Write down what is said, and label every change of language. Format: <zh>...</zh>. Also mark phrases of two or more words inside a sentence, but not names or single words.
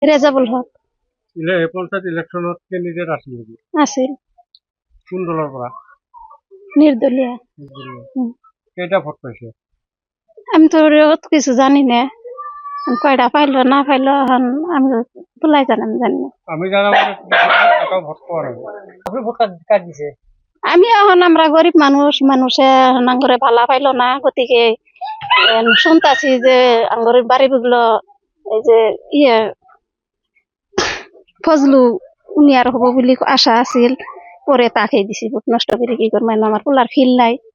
<as>রেজাবুল হক পঞ্চায়েত ইলেকশনত কেন্ডিডেট আছিল নেকি? আছিল কোন দলৰ পৰা? নির্দলীয়। কেইটা ভোট পাইছে?</as> <bn>আমি তো অত কিছু জানি না, কয়টা পাইলো না পাইলো এখন আমি তুলাই জানাম জানি না। আমি জানা এটাও ভোট পাওয়া নাই। আপনি ভোট কার্ড দিছে? আমি এখন আমরা গরিব মানুষে আঙ্গরে ভালা পাইলো না, গতিকে শুনতাছি যে আঙ্গরের বাড়িগুলো এই যে ফজলু উনি আর হবো বলে আশা আছিল, পরে তাকে দিছি ভোট নষ্ট করে কি করবো, আমার পোলার ফিল নাই,</bn>